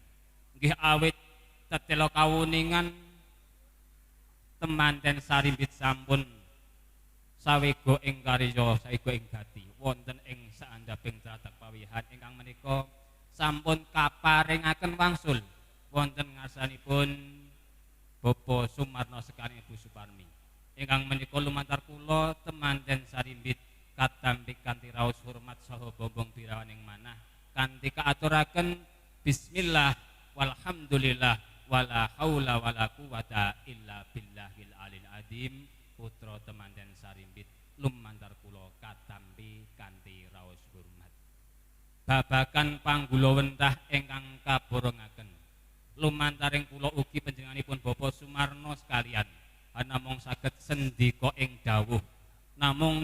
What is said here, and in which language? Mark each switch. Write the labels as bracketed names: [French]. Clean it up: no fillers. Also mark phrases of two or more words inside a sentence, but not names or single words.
[Javanese] Nggih awit tetela kawuningan temanten sarimbit sampun sawega ing karya saega ing gati wonten ing saandhaping tlatah pawihan ingkang menika sampun kaparingaken wangsul wonten ngarsanipun Bapak Sumarno sekalian Ibu Suparmi ingkang menika lumantar kula temanten sarimbit katampi kanthi raos hormat saha bombong birawaning manah kanthi kaaturaken [Arabic] بسم الله والحمد لله ولا حول ولا قوة إلا بالله العلي العظيم [Javanese] putra temanten sarimbit lumantar kula katampi kanthi raos hormat babakan panggulawentah ingkang kaborongaken lumantaring kula ugi panjenenganipun Bapak Sumarno sekalian namung saged sendika ing dawuh namung